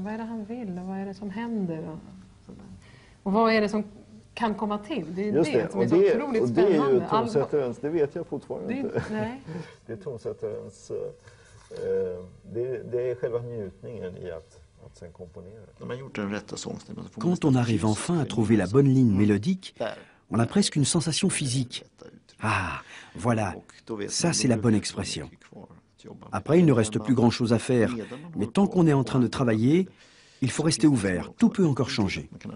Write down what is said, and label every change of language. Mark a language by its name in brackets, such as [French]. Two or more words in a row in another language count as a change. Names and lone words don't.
[Swedish] Vad är det han vill och vad är det som händer? Och vad är det som kan komma till? Det är just det som är så otroligt spännande. Det är ju tonsättarens, det vet jag fortfarande inte. Nej. Det är tonsättarens, det är själva njutningen i att sen komponera. [French] Quand on arrive enfin à trouver la bonne ligne mélodique, on a presque une sensation physique. Ah, voilà, ça c'est la bonne expression. Après, il ne reste plus grand-chose à faire, mais tant qu'on est en train de travailler, il faut rester ouvert, tout peut encore changer.